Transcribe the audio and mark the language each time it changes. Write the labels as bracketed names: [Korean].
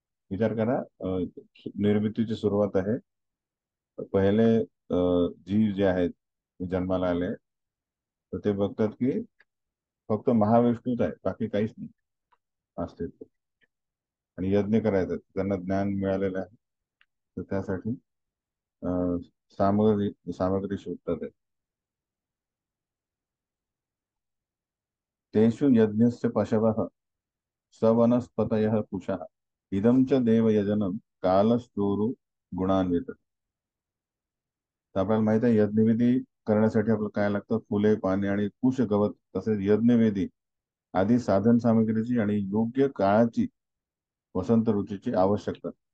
[Marathi] विचार करा, निर्मितीची सुरुवात आहे. पहिले जीव जे आहेत ते जन्माला आले तर ते बघतात की फक्त महाविष्णूच आहे, बाकी काहीच नाही अस्तित्व. आणि यज्ञ करायचं त्यांना ज्ञान मिळालेलं आहे, तर त्यासाठी अं, सामग्री सामग्री शोधतात आहे. [Sanskrit] तेषु यज्ञस्य पशवः सवनस्पतयः कुशः इदं च देवयजनं कालस्तोरू गुणान्वित. [Marathi] तर आपल्याला माहित आहे यज्ञविधी करण्यासाठी आपल्याला काय लागतं, फुले, पाने आणि कुश गवत तसेच यज्ञवेदी आदी साधन सामग्रीची आणि योग्य काळाची वसंत ऋतूची आवश्यकता.